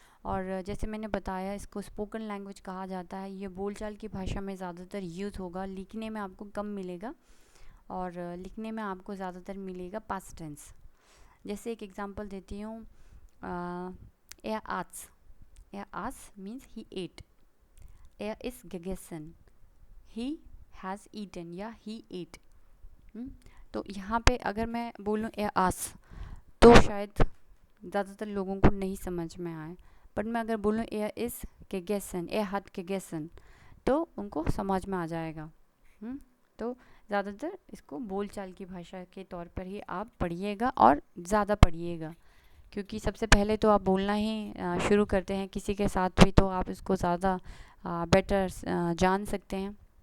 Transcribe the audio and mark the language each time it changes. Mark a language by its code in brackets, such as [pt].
[hi] और जैसे मैंने बताया इसको स्पोकन लैंग्वेज कहा जाता है. ये बोलचाल की भाषा में ज़्यादातर यूज़ होगा, लिखने में आपको कम मिलेगा, और लिखने में आपको ज़्यादातर मिलेगा पास्ट टेंस. जैसे एक एग्जांपल देती हूँ, [de] er Arzt, Er aß [en] means he ate. [de] Er ist gegessen. [en] He has eaten या he ate. [hi] तो यहाँ पे अगर मैं बोलूँ [de] er aß [hi] तो शायद ज़्यादातर लोगों को नहीं समझ में आए, बट मैं अगर बोलूँ [de] er ist gegessen, er hat gegessen, [hi] तो उनको समझ में आ जाएगा। तो ज़्यादातर इसको बोलचाल की भाषा के तौर पर ही आप पढ़िएगा और ज़्यादा पढ़िएगा, क्योंकि सबसे पहले तो आप बोलना ही शुरू करते हैं किसी के साथ भी, तो आप इसको ज़्यादा बेटर जान सकते हैं।